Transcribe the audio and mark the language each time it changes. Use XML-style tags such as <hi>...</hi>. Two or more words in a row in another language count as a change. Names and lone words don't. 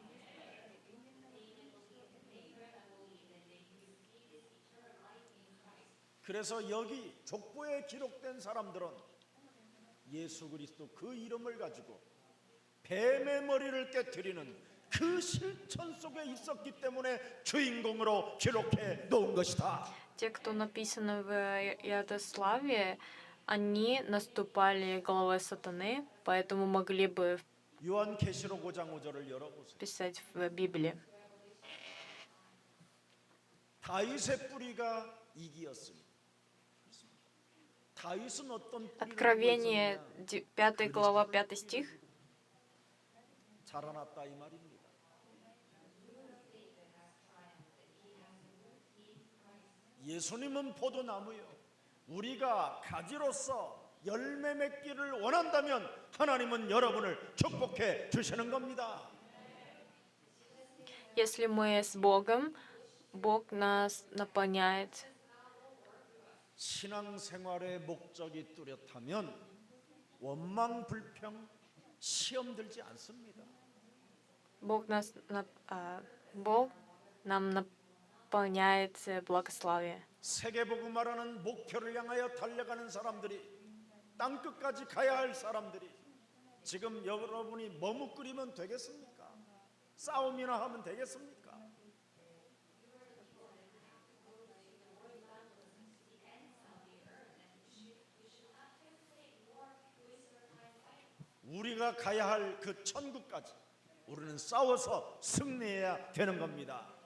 <ko>그래서 여기 족보에 기록된 사람들은 예수 그리스도 그 이름을 가지고 뱀의 머리를 깨트리는 그 실천 속에 있었기 때문에 주인공으로 기록해 놓은 것이다.</ko> <ru>Те, кто написаны в Иудославии, они наступали головой сатаны, поэтому могли бы</ru> <ko>요한계시록 5장 5절을 열어보세요.</ko> <ru>писать в Библии.</ru> <ko>다윗의 뿌리가 이기였으니. 다윗은 어떤 뿌리를</ko> <ru>Откровение,</ru> <ko>보였느냐?</ko> <ru>5 глава, 5 стих.</ru> <ko>자라났다 이 말입니다. 예수님은 포도나무요. 우리가 가지로서 열매 맺기를 원한다면 하나님은 여러분을 축복해 주시는 겁니다.</ko> <ru>Если мы с Богом, Бог нас наполняет.</ru> <ko>신앙생활의 목적이 뚜렷하면 원망 불평 시험 들지 않습니다.</ko> <ru>Бог нам наполняет благословие.</ru> <ko>세계복음화라는 목표를 향하여 달려가는 사람들이 땅 끝까지 가야 할 사람들이 지금 여러분이 머뭇거리면 되겠습니까? 싸움이나 하면 되겠습니까? 우리가 가야 할 그 천국까지 우리는 싸워서 승리해야 되는 겁니다.</ko>